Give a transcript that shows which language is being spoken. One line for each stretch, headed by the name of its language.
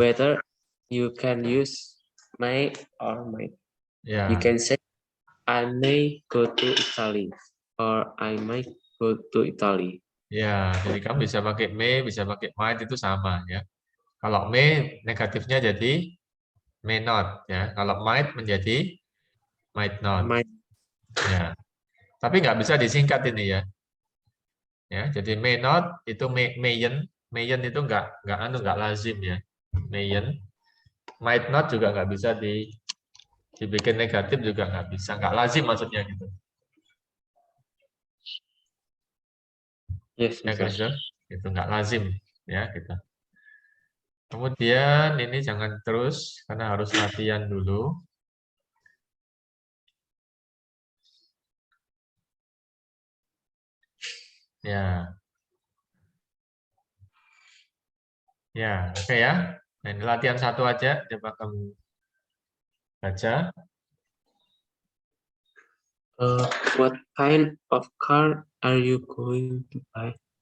English: whether you can use may or might.
Indonesian: ya.
English: You can say I may go to Italy or I might go to Italy.
Indonesian: Ya, jadi kamu bisa pakai may, bisa pakai might itu sama ya. Kalau may negatifnya jadi may not ya. Kalau might menjadi might not. Might. Ya. Tapi nggak bisa disingkat ini ya. Ya, jadi may not itu mayen itu nggak lazim ya. Mayen, might not juga nggak bisa dibikin negatif juga nggak bisa, nggak lazim maksudnya gitu.
English: Yes,
Indonesian: Ya,
English: Mister.
Indonesian: Kristen, itu nggak lazim ya kita. Kemudian ini jangan terus karena harus latihan dulu. Ya, ya, oke ya. Nah, ini latihan satu aja, coba kamu baca.
English: What kind of car are you going to buy?